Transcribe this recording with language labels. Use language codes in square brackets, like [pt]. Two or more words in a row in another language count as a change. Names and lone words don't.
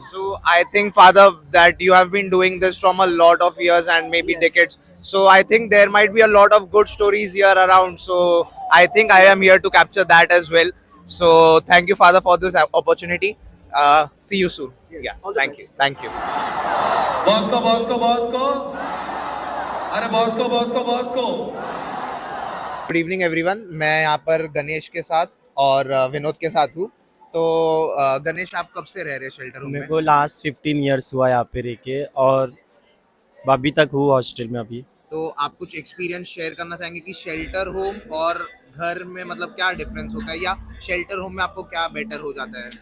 [en] So I think, Father, that you have been doing this from a lot of years and maybe Yes. decades. So I think there might be a lot of good stories here around. So I think I am here to capture that as well. So thank you, Father, for this opportunity. See you soon. Yes. Yeah. All the Thank you. best. Thank you. [hi] बॉस्को बॉस्को बॉस्को अरे बॉस्को बॉस्को बॉस्को [en] Good evening everyone. [hi] मैं यहाँ पर गणेश के साथ और विनोद के साथ हूँ। तो गणेश, आप कब से रह रहे [en] shelter room [hi] मेरे में? को [en] last 15 years [hi] हुआ यहाँ पे रह के, और अभी तक हूँ हॉस्टल में अभी। तो आप कुछ एक्सपीरियंस शेयर करना चाहेंगे कि [en] shelter home [hi] और घर में मतलब क्या डिफरेंस होता है, या [en] shelter home [hi] में आपको क्या बेटर हो जाता है?